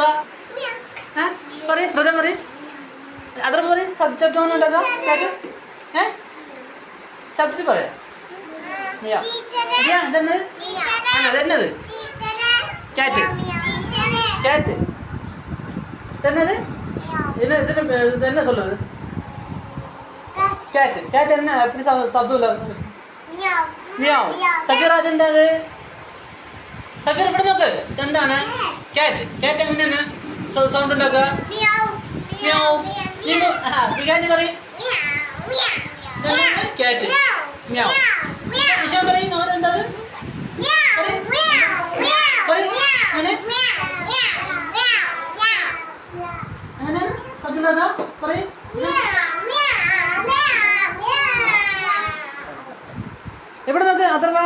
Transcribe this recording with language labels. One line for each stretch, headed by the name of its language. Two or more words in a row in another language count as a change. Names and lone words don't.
Malayalam: പറയും ഹൃദയം പറയും. അത്ര പറയും ശബ്ദം ഒന്നും ഉണ്ടാക്കുക. ക്യാറ്റ് ശബ്ദത്തിൽ പറയാം. ഇതെന്നത്? അതെന്നത്? ക്യാറ്റ്. ക്യാറ്റ് ഇതെന്നത്?
Tamil: என்ன சொல்லுது? கேட். கேட் என்ன எப்படி சப்தம் இல்ல? மியாவ்.
Malayalam: സഫീറ അതെന്താണ്? സഫീർ ഇവിടെ നോക്ക്. ഇതെന്താണ്? ക്യാറ്റ്. ക്യാറ്റ് എങ്ങനെയാണ് സൗണ്ട് ഉണ്ടാക്കുക? മിയാവ്. വികാനി പറയും ക്യാറ്റ്. മിയാവ്. വിഷാൻ പറയും അവിടെ എന്തത്? എവിടെ നോക്ക് അഥർവ?